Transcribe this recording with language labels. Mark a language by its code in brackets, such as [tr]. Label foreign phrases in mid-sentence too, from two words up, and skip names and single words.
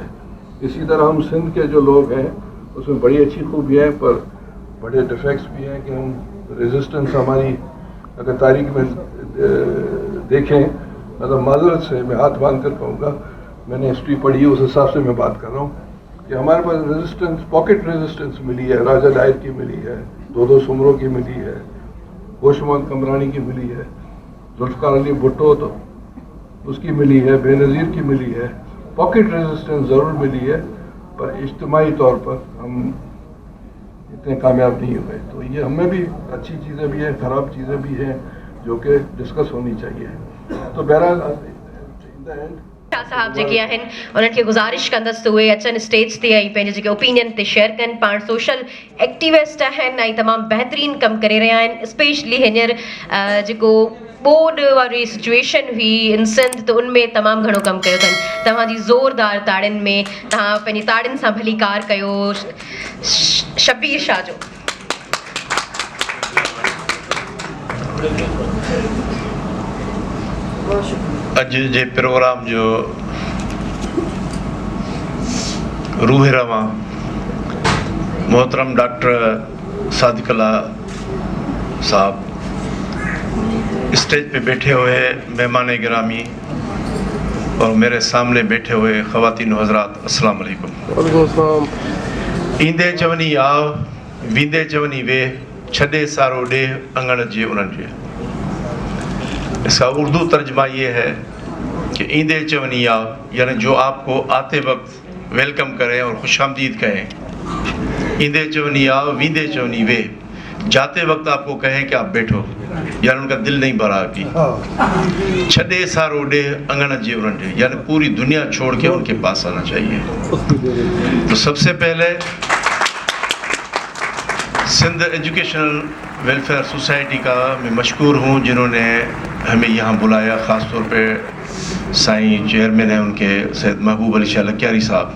[ur] اسی طرح ہم سندھ کے جو لوگ ہیں اس میں بڑی اچھی خوبیاں ہیں, پر بڑے ڈیفیکٹس بھی ہیں کہ ہم ریزسٹنس ہماری اگر تاریخ میں دیکھیں, مطلب معذرت سے میں ہاتھ باندھ کر کہوں گا, میں نے ہسٹری پڑھی ہے اس حساب سے میں بات کر رہا ہوں کہ ہمارے پاس ریزسٹنس, [en] pocket resistance [ur] ملی ہے, راجہ ڈائر کی ملی ہے, دو سمروں کی ملی ہے, ہوش محمد کمرانی کی ملی ہے, ذوالفقار علی بھٹو تو اس کی ملی ہے, بے نظیر کی ملی ہے. [en] pocket resistance [ur] ضرور ملی ہے, پر اجتماعی طور پر ہم اتنے کامیاب نہیں ہوئے. تو یہ ہمیں بھی اچھی چیزیں بھی ہیں, خراب چیزیں بھی ہیں جو کہ ڈسکس ہونی چاہیے. تو بہرحال [sd] शाह साहब जेके आहिनि उन्हनि खे गुज़ारिश कंदसि त उहे अचनि स्टेज ते ऐं पंहिंजे जेके ओपिनियन ते शेयर कनि. पाण सोशल एक्टिविस्ट आहिनि ऐं तमामु बहितरीनु कमु करे रहिया आहिनि. स्पेशली हींअर जेको ॿोॾि वारी सिचुएशन हुई इन सिंध, त उनमें तमामु घणो कमु कयो अथनि. तव्हांजी ज़ोरदार ताड़ियुनि में तव्हां पंहिंजी ताड़ियुनि सां भलीकार कयो शबीर शाह जो. अॼु जे प्रोग्राम जो [ur] روح رواں محترم ڈاکٹر صادق اللہ صاحب، اسٹیج پے بیٹھے ہوئے مہمان گرامی اور میرے سامنے بیٹھے ہوئے خواتین حضرات, [ar] السلام علیکم. [sd] ईंदे चवनी आव, वींदे चवनी वे, छॾे सारो ॾे अंगण जे उन्हनि जे. [ur] اس کا اردو ترجمہ یہ ہے کہ [sd] ईंदे चवनी आव, [ur] یعنی جو آپ کو آتے وقت ویلکم کریں اور خوش آمدید کہیں. [sd] ईंदे चवनी आव, वींदे चवनी वे, [ur] جاتے وقت آپ کو کہیں کہ آپ بیٹھو، یعنی ان کا دل نہیں بھرا ابھی. [sd] छदे सारो डे अंगण जे उन्हनि, [ur] یعنی پوری دنیا چھوڑ کے ان کے پاس آنا چاہیے. تو سب سے پہلے سندھ ایجوکیشنل ویلفیئر سوسائٹی کا میں مشکور ہوں جنہوں نے ہمیں یہاں بلایا، خاص طور پے سائیں چیئرمین ہیں ان کے سید محبوب علی شاہ لکیاری صاحب.